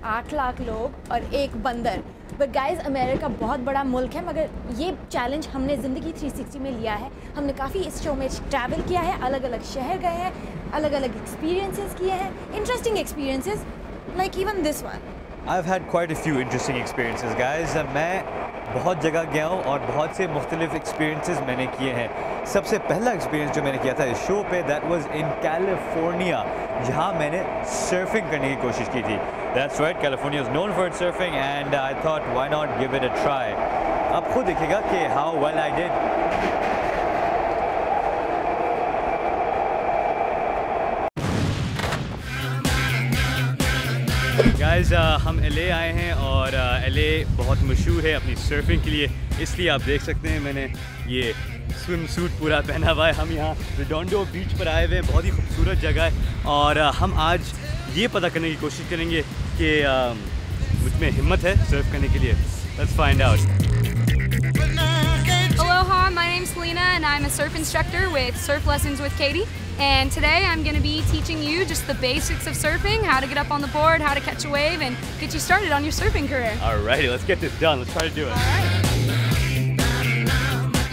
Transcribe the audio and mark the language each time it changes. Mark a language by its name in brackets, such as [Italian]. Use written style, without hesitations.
[Hindi] 8 लाख लोग और एक बंदर। बट गाइस, अमेरिका बहुत बड़ा मुल्क है, मगर ये चैलेंज हमने ज़िंदगी 360 में लिया है। हमने काफ़ी इस शो में ट्रैवल किया है, अलग अलग शहर गए हैं, अलग अलग एक्सपीरियंसेस किए हैं, interesting experiences, [English] Like even this one. I've had quite a few interesting experiences, guys. [Hindi] मैं बहुत जगह गया हूँ और बहुत से मुख्तलिफ एक्सपीरियंसेस मैंने किए हैं। सबसे पहला एक्सपीरियंस जो मैंने किया था इस शो पे, [English] that was in California, [Hindi] जहाँ मैंने सर्फिंग करने की कोशिश की थी। [English] That's right, California is known for its surfing and I thought why not give it a try. [Hindi] आप खुद देखिएगा कि [English] how well I did. [Hindi] Guys, हम LA आए हैं और LA बहुत मशहूर है अपनी सर्फिंग के लिए, इसलिए आप देख सकते हैं मैंने ये स्विम सूट पूरा पहना हुआ है। हम यहाँ रेडोंडो बीच पर आए हुए हैं, बहुत ही खूबसूरत जगह है और हम आज ये पता करने की कोशिश करेंगे कि मुझ में हिम्मत है सर्फ करने के लिए। [English] Let's find out. Aloha, my name's Selena and I'm a surf instructor with Surf Lessons with Katie. And today I'm going to be teaching you just the basics of surfing, how to get up on the board, how to catch a wave, and get you started on your surfing career. Alrighty, let's get this done. Let's try to do it. Alright.